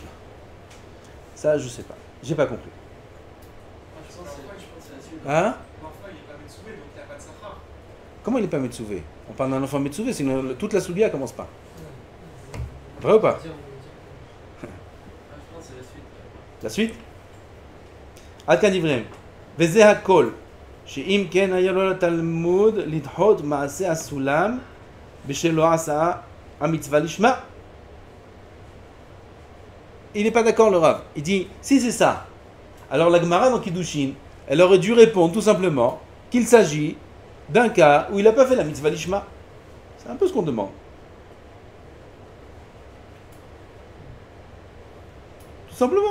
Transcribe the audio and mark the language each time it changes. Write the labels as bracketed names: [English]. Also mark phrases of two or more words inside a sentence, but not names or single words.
[French] Ça je ne sais pas. J'ai pas compris. Hein? Comment il n'est pas Metsouvé? On parle d'un enfant Metsouvé, sinon toute la Soudia commence pas. Vrai ou pas? La suite? [Hebrew] עד כאן דבריהם. וזה הכל. שאם כן היה לו לתלמוד לדחות מעשה הסולם בשלא עשה המצווה לשמה. [French] Il n'est pas d'accord le Rav. Il dit, si c'est ça, alors la Gemara dans Kiddushin, elle aurait dû répondre tout simplement qu'il s'agit d'un cas où il n'a pas fait la [Hebrew] מצוה לשמה. [French] C'est un peu ce qu'on demande. Tout simplement.